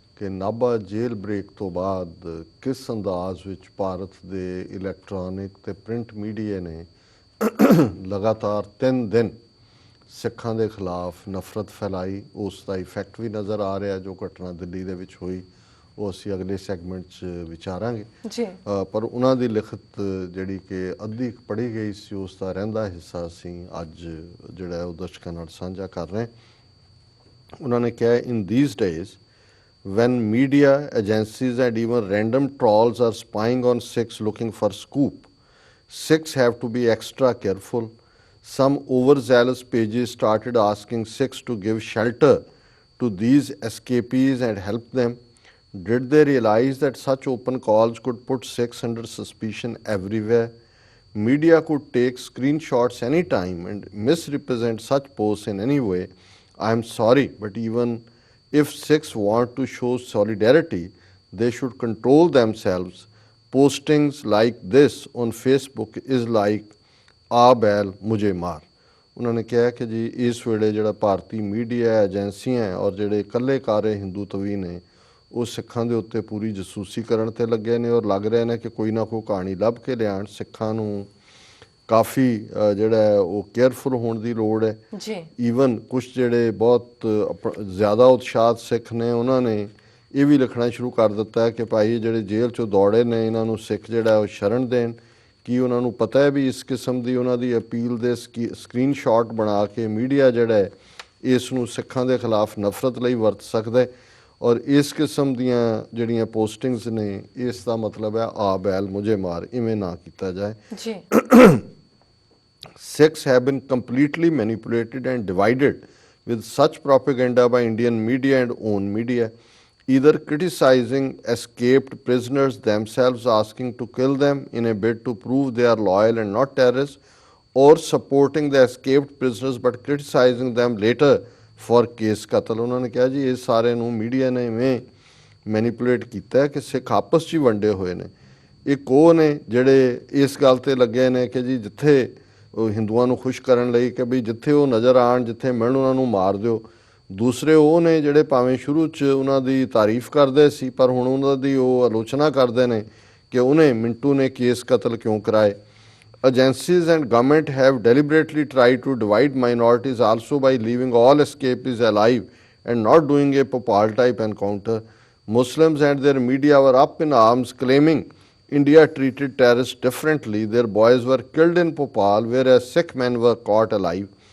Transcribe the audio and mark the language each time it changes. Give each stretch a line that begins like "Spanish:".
Punjabi: ਕਿ ਨਾਭਾ ਜੇਲ੍ਹ ਬ੍ਰੇਕ ਤੋਂ ਬਾਅਦ ਕਿਸ ਅੰਦਾਜ਼ ਵਿੱਚ ਭਾਰਤ ਦੇ ਇਲੈਕਟ੍ਰੋਨਿਕ ਤੇ ਪ੍ਰਿੰਟ ਮੀਡੀਆ ਨੇ ਲਗਾਤਾਰ 3 ਦਿਨ ਸਿੱਖਾਂ ਦੇ ਖਿਲਾਫ ਨਫ਼ਰਤ ਫੈਲਾਈ। ਉਸ ਦਾ ਇਫੈਕਟ ਵੀ ਨਜ਼ਰ ਆ ਰਿਹਾ। ਜੋ ਘਟਨਾ ਦਿੱਲੀ ਦੇ ਵਿੱਚ ਹੋਈ ਉਹ ਅਸੀਂ ਅਗਲੇ ਸੈਗਮੈਂਟ 'ਚ ਵਿਚਾਰਾਂਗੇ ਜੀ। ਪਰ ਉਹਨਾਂ ਦੀ ਲਿਖਤ ਜਿਹੜੀ ਕਿ ਅੱਧੀ ਪੜ੍ਹੀ ਗਈ ਸੀ ਉਸ ਦਾ ਰਹਿੰਦਾ ਹਿੱਸਾ ਅਸੀਂ ਅੱਜ ਜਿਹੜਾ ਉਹ ਦਰਸ਼ਕਾਂ ਨਾਲ ਸਾਂਝਾ ਕਰ ਰਹੇ। ਉਹਨਾਂ ਨੇ ਕਿਹਾ
English: In these days when media agencies and even random trolls are spying on Sikhs looking for scoop, Sikhs have to be extra careful. Some overzealous pages started asking Sikhs to give shelter to these escapees and help them. Did they realize that such open calls could put Sikhs under suspicion everywhere? Media could take screenshots anytime and misrepresent such posts in any way. I am sorry, but even if Sikhs want to show solidarity, they should control themselves. Postings like this on Facebook is like
Hindi: ਆ ਬੈਲ ਮੁਝੇ ਮਾਰ।
Punjabi: ਉਹਨਾਂ ਨੇ ਕਿਹਾ ਕਿ ਜੀ ਇਸ ਵੇਲੇ ਜਿਹੜਾ ਭਾਰਤੀ ਮੀਡੀਆ ਏਜੰਸੀਆਂ ਔਰ ਜਿਹੜੇ ਇਕੱਲੇ-ਕਾਰੇ ਹਿੰਦੂਤਵੀ ਨੇ ਉਹ ਸਿੱਖਾਂ ਦੇ ਉੱਤੇ ਪੂਰੀ ਜਸੂਸੀ ਕਰਨ ਤੇ ਲੱਗੇ ਨੇ ਔਰ ਲੱਗ ਰਹੇ ਨੇ ਕਿ ਕੋਈ ਨਾ ਕੋਈ ਕਹਾਣੀ ਲੱਭ ਕੇ ਲਿਆਉਣ। ਸਿੱਖਾਂ ਨੂੰ ਕਾਫੀ ਜਿਹੜਾ ਉਹ ਕੇਅਰਫੁਲ ਹੋਣ ਦੀ ਲੋੜ ਹੈ ਜੀ। ਈਵਨ ਕੁਛ ਜਿਹੜੇ ਬਹੁਤ ਜ਼ਿਆਦਾ ਉਤਸ਼ਾਹਿਤ ਸਿੱਖ ਨੇ ਉਹਨਾਂ ਨੇ ਇਹ ਵੀ ਲਿਖਣਾ ਸ਼ੁਰੂ ਕਰ ਦਿੱਤਾ ਹੈ ਕਿ ਭਾਈ ਜਿਹੜੇ ਜੇਲ੍ਹ 'ਚੋਂ ਦੌੜੇ ਨੇ ਇਹਨਾਂ ਨੂੰ ਸਿੱਖ ਜਿਹੜਾ ਉਹ ਸ਼ਰਨ ਦੇਣ। ਕੀ ਉਹਨਾਂ ਨੂੰ ਪਤਾ ਹੈ ਵੀ ਇਸ ਕਿਸਮ ਦੀ ਉਹਨਾਂ ਦੀ ਅਪੀਲ ਦੇ ਸਕਰੀਨਸ਼ਾਟ ਬਣਾ ਕੇ ਮੀਡੀਆ ਜਿਹੜਾ ਹੈ ਇਸ ਨੂੰ ਸਿੱਖਾਂ ਦੇ ਖਿਲਾਫ ਨਫ਼ਰਤ ਲਈ ਵਰਤ ਸਕਦਾ ਹੈ ਔਰ ਇਸ ਕਿਸਮ ਦੀਆਂ ਜਿਹੜੀਆਂ ਪੋਸਟਿੰਗਸ ਨੇ ਇਸ ਦਾ ਮਤਲਬ ਹੈ
Hindi: ਆ ਬੈਲ ਮੁਝੇ ਮਾਰ,
Punjabi: ਇਵੇਂ ਨਾ ਕੀਤਾ ਜਾਏ ਜੀ।
English: Sikhs have been completely manipulated and divided with such propaganda by Indian media and own media, either criticizing escaped prisoners themselves, asking to kill them in a bid to prove they are loyal and not terrorists, or supporting the escaped prisoners but criticizing them later for case ਕਤਲ।
Punjabi: ਉਹਨਾਂ ਨੇ ਕਿਹਾ ਜੀ ਇਹ ਸਾਰੇ ਨੂੰ media ਨੇ ਇਵੇਂ ਮੈਨੀਪੂਲੇਟ ਕੀਤਾ ਹੈ ਕਿ ਸਿੱਖ ਆਪਸ 'ਚ ਹੀ ਵੰਡੇ ਹੋਏ ਨੇ। ਇੱਕ ਉਹ ਨੇ ਜਿਹੜੇ ਇਸ ਗੱਲ 'ਤੇ ਲੱਗੇ ਨੇ ਕਿ ਜੀ ਜਿੱਥੇ ਉਹ ਹਿੰਦੂਆਂ ਨੂੰ ਖੁਸ਼ ਕਰਨ ਲਈ ਕਿ ਵੀ ਜਿੱਥੇ ਉਹ ਨਜ਼ਰ ਆਉਣ ਜਿੱਥੇ ਮਿਲਣ ਉਹਨਾਂ ਨੂੰ ਮਾਰ ਦਿਓ। ਦੂਸਰੇ ਉਹ ਨੇ ਜਿਹੜੇ ਭਾਵੇਂ ਸ਼ੁਰੂ 'ਚ ਉਹਨਾਂ ਦੀ ਤਾਰੀਫ ਕਰਦੇ ਸੀ ਪਰ ਹੁਣ ਉਹਨਾਂ ਦੀ ਉਹ ਆਲੋਚਨਾ ਕਰਦੇ ਨੇ ਕਿ ਉਹਨੇ ਮਿੰਟੂ ਨੇ ਕੇਸ ਕਤਲ ਕਿਉਂ ਕਰਾਏ।
English: Agencies and government have deliberately tried to divide minorities also by leaving all escapees alive and not doing a Bhopal type encounter. Muslims and their media were up in arms claiming India treated terrorists differently. Their boys were killed in Bhopal whereas Sikh men were caught alive.